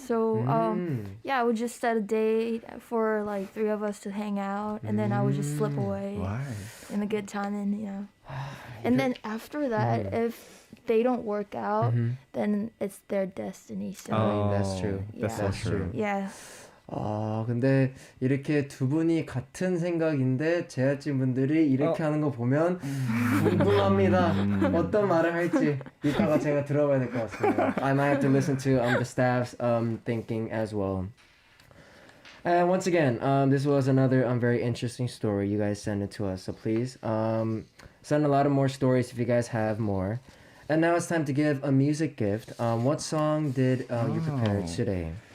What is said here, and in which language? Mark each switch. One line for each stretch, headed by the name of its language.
English: So, yeah, I would just set a date for like 3 of us to hang out, and then I would just slip away Why? in a good time, and and then after that, if they don't work out, then it's their destiny. So, That's true. That's Yeah. so true. yeah.
Korean: 근데 이렇게 두 분이 같은 생각인데 제작진 분들이 이렇게 하는 거 보면 궁금합니다. 어떤 말을 할지 이따가 제가 들어봐야 될 것 같습니다.
English: I might have to listen to the staff's thinking as well. And once again, this was another very interesting story. You guys send it to us, so please send a lot of more stories if you guys have more. And now it's time to give a music gift. What song did you prepare today?